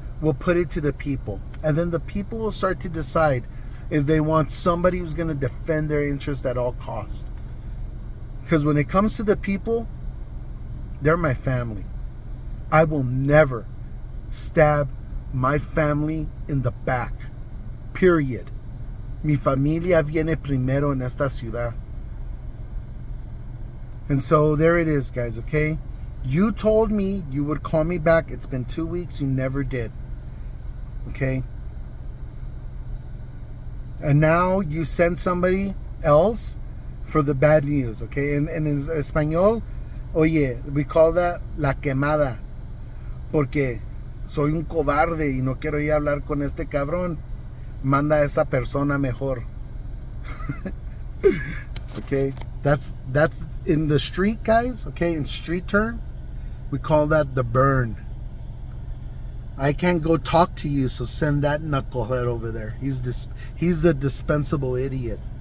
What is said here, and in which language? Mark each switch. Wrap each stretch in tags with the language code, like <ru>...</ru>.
<en>We'll put it to the people. And then the people will start to decide if they want somebody who's going to defend their interest at all costs. Because when it comes to the people, they're my family. I will never stab my family in the back. Period.</en> <es>Mi familia viene primero en esta ciudad.</es> <en>And so there it is, guys, okay? You told me you would call me back. It's been 2 weeks. You never did. Okay? And now you send somebody else for the bad news. Okay? And in español,</en> <es>oye,</es> <en>we call that</en> <es>la quemada. Porque soy un cobarde y no quiero ir a hablar con este cabrón. Manda a esa persona mejor. Okay?</es> <en>That's in the street, guys. Okay? In street term, we call that the burn. I can't go talk to you, so send that knucklehead over there. He's the dispensable idiot.</en>